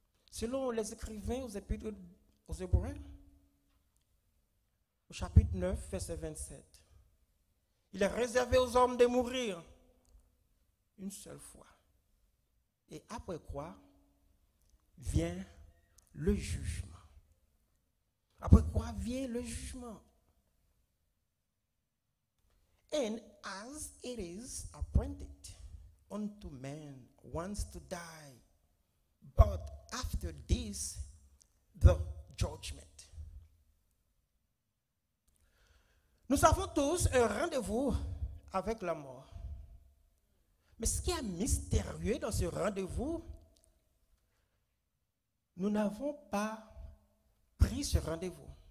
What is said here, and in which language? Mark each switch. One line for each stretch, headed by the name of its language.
French: Selon les écrivains aux Épîtres aux Hébreux, au chapitre 9, verset 27, il est réservé aux hommes de mourir une seule fois. Et après quoi vient le jugement. Après quoi vient le jugement.
English: And as it is appointed unto man once to die, but after this, the judgment.
French: Nous avons tous un rendez-vous avec la mort. Mais ce qui est mystérieux dans ce rendez-vous, nous n'avons pas pris ce rendez-vous.